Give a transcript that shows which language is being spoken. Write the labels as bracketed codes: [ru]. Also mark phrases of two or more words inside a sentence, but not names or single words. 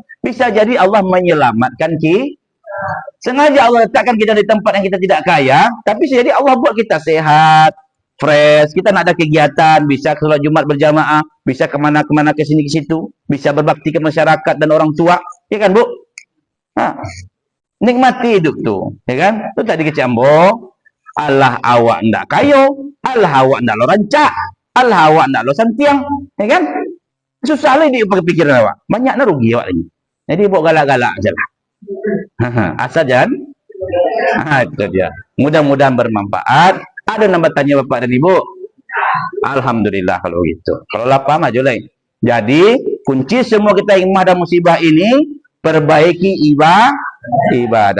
[id] Bisa jadi Allah menyelamatkan kita. Sengaja Allah letakkan kita di tempat yang kita tidak kaya, tapi bisa jadi Allah buat kita sehat, fresh, kita nak ada kegiatan, bisa ke sholat Jumat berjamaah, bisa kemana-kemana, ke sini ke situ, bisa berbakti ke masyarakat dan orang tua, ya kan Bu? Nikmati hidup tu, ya kan? [min] Tu tadi kecambo, Allah awak ndak kayo, Allah awak ndak lo rancak, Allah awak ndak lo santiang, ya kan? Susah lah dia pakai pikiran awak, banyak nak rugi awak lagi. [id] Jadi buat galak-galak ajalah. Asal jangan. Itu dia. Mudah-mudahan bermanfaat. Ada nambah tanya Bapak dan Ibu? Alhamdulillah kalau gitu. Kalau lapar maju lain. Jadi, kunci semua kita hikmah dan musibah ini, perbaiki ibadah.